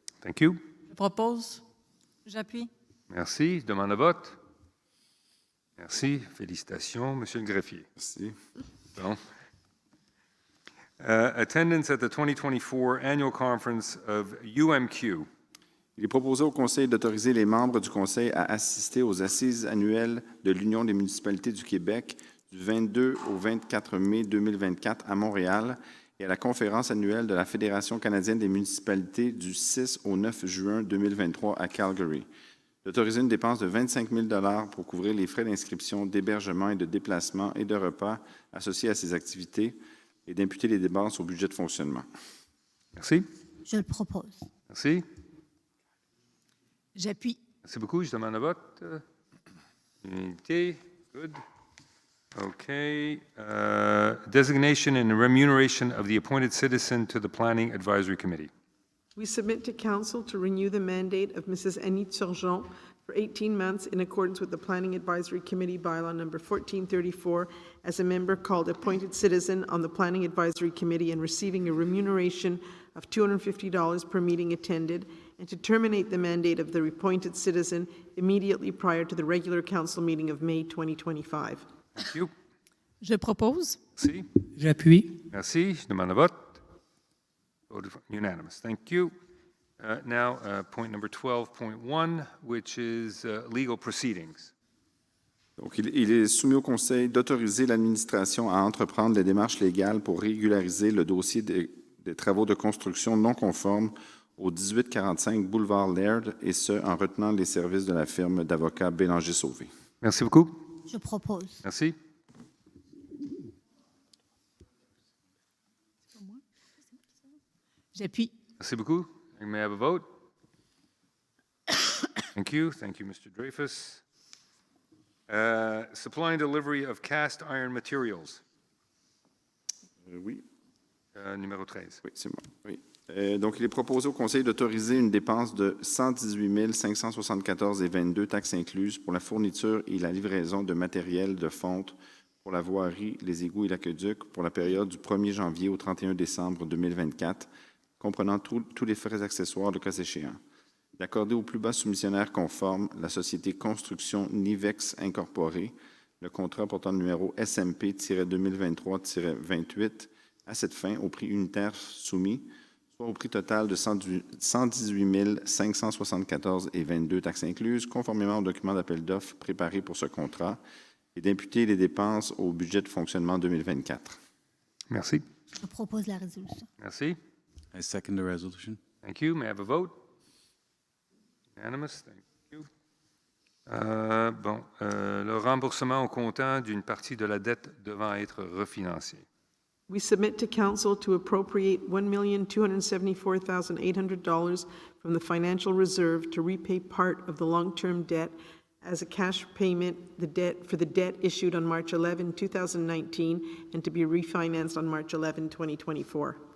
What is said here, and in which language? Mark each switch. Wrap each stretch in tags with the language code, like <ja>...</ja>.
<en>Thank you.</en> <fr>Je propose. J'appuie. Merci. Je demande le vote. Merci. Félicitations, Monsieur le greffier. Merci. Bon.</fr> <en>Attendance at the 2024 Annual Conference of UMQ.</en> <fr>Il est proposé au Conseil d'autoriser les membres du Conseil à assister aux assises annuelles de l'Union des municipalités du Québec du 22 au 24 mai 2024 à Montréal et et à la conférence annuelle de la Fédération canadienne des municipalités du 6 au 9 juin 2023 à Calgary. D'autoriser une dépense de 25 000 $ pour couvrir les frais d'inscription, d'hébergement et de déplacement et de repas associés à ces activités et d'imputer les dépenses au budget de fonctionnement. Merci. Je le propose. Merci. J'appuie. Merci beaucoup. Je demande le vote. Unanimité.</fr> <en>Good. Okay. Designation and remuneration of the appointed citizen to the Planning Advisory Committee. We submit to Council to renew the mandate of Mrs. Annie Turgeon for 18 months in accordance with the Planning Advisory Committee bylaw number 1434 as a member called appointed citizen on the Planning Advisory Committee and receiving a remuneration of $250 per meeting attended, and to terminate the mandate of the appointed citizen immediately prior to the regular council meeting of May 2025. Thank you.</en> <fr>Je propose. Merci. J'appuie. Merci. Je demande le vote.</fr> <en>Voted for- Unanimous. Thank you. Now, point number 12.1, which is legal proceedings.</en> <fr>Donc, il est soumis au Conseil d'autoriser l'administration à entreprendre les démarches légales pour régulariser le dossier des travaux de construction non conformes au 1845 boulevard Laird, et ce, en retenant les services de la firme d'avocats Bélanger-Sauvé. Merci beaucoup. Je propose. Merci. J'appuie. Merci beaucoup.</fr> <en>May I have a vote? Thank you. Thank you, Mr. Dreyfus. Supply and delivery of cast iron materials.</en> <fr>Oui. Numéro 13. Oui, c'est bon. Oui. Donc, il est proposé au Conseil d'autoriser une dépense de 118 574,22 taxes incluses pour la fourniture et la livraison de matériel de fonte pour la voirie, les égouts et l'aqueduc pour la période du 1er janvier au 31 décembre 2024, comprenant tous les frais accessoires de cas échéant. D'accorder au plus bas soumissionnaire conforme la société Construction Nivex Incorporée, le contrat portant le numéro SMP-2023-28 à cette fin au prix unitaire soumis, soit au prix total de 118 574,22 taxes incluses, conformément au document d'appel d'offres préparé pour ce contrat, et d'imputer les dépenses au budget de fonctionnement 2024. Merci. Je propose la résolution. Merci.</fr> <en>I second the resolution. Thank you. May I have a vote? Unanimous. Thank you.</en> <fr>Le remboursement au comptant d'une partie de la dette devant être refinancée.</fr> <en>We submit to Council to appropriate $1,274,800 from the financial reserve to repay part of the long-term debt as a cash payment, for the debt issued on March 11, 2019, and to be refinanced on March 11, 2024.</en>